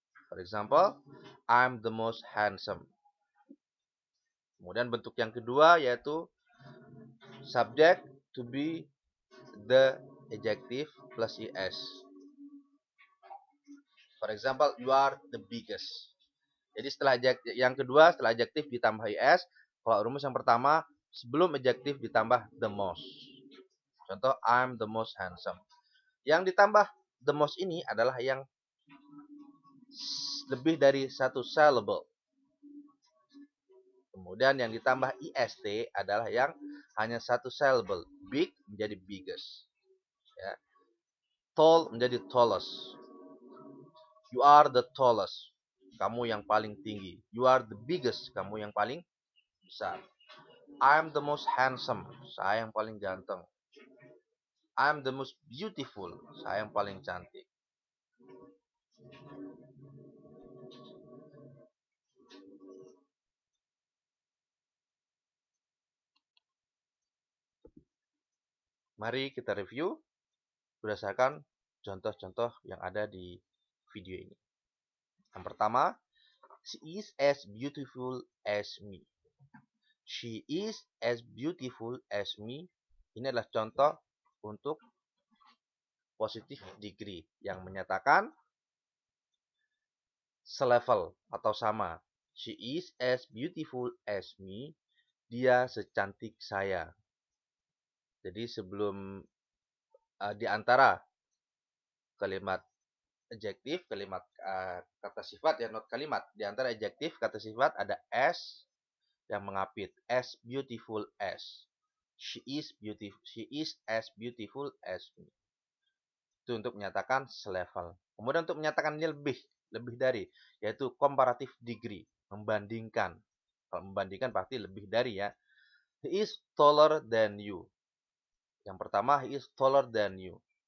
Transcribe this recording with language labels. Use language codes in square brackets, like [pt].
[en] For example, I'm the most handsome. [id] Kemudian bentuk yang kedua yaitu subject to be the adjective plus es. [en] For example, you are the biggest. [id] Jadi setelah yang kedua setelah adjektif ditambah es. Kalau rumus yang pertama sebelum adjektif ditambah the most. [en] Contoh, I'm the most handsome. [id] Yang ditambah the most ini adalah yang lebih dari satu syllable. Kemudian yang ditambah ist adalah yang hanya satu syllable. Big menjadi biggest. Ya. Tall menjadi tallest. [en] You are the tallest. [id] Kamu yang paling tinggi. [en] You are the biggest. [id] Kamu yang paling besar. [en] I'm the most handsome. [id] Saya yang paling ganteng. [en] I'm the most beautiful. [id] Saya yang paling cantik. Mari kita review berdasarkan contoh-contoh yang ada di video ini. Yang pertama, [en] she is as beautiful as me. She is as beautiful as me. [id] Ini adalah contoh untuk positive degree yang menyatakan selevel atau sama. [en] She is as beautiful as me. [id] Dia secantik saya. Jadi sebelum di antara kalimat adjektif, kalimat kata sifat ya, not kalimat. Di antara adjektif, kata sifat ada as yang mengapit. [en] As beautiful as. She is beautiful. She is as beautiful as me. [id] Itu untuk menyatakan selevel. Kemudian untuk menyatakan ini lebih dari, yaitu comparative degree, membandingkan. Kalau membandingkan pasti lebih dari ya. [en] He is taller than you. [id] Yang pertama, [en] he is taller than you.